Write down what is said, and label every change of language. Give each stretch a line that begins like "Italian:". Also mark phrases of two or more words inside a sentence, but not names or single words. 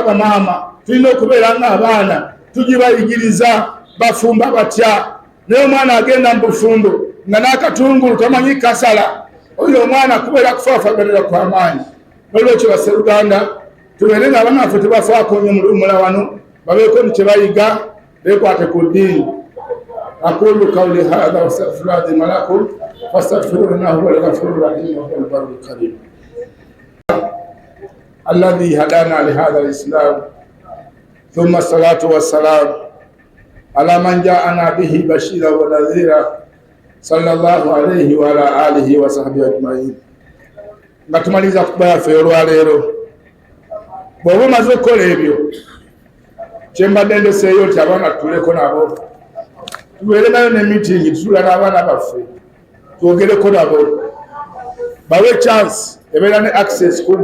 Ganda: bamaama tulina okubeera nga abaana tugibayigiriza bafumba batya naye omwana agenda mu bufumbo nga n'akatungulu tamanyi kasala oyo omwana kubeera kufaafaganira kw'amaanyi n'olwekyo basseruganda tubeere nga abaana baffe tebafaako nnyo mu luwummula wano babeeko ni kyebayiga beekwate ku ddiini
Arabic: أقول قولي هذا وأستغفر الله لي ولكم فاستغفروه إنه هو الغفور الرحيم وهو البر الكريم الذي هدانا لهذا الإسلام ثم الصلاة والسلام على من جاءنا به بشيرا ونذيرا صلى الله عليه وعلى آله وصحبه أجمعين.
Ganda: Nga tumaliza kutuba yaffe olwaleero bw'oba omaze okukola ebyo kyembadde ndeseeyo nti abaana tutuleko nabo tubeere nayo ne meeting tutula n'abaana baffe twogereko nabo bawe chance ebeera ne access ku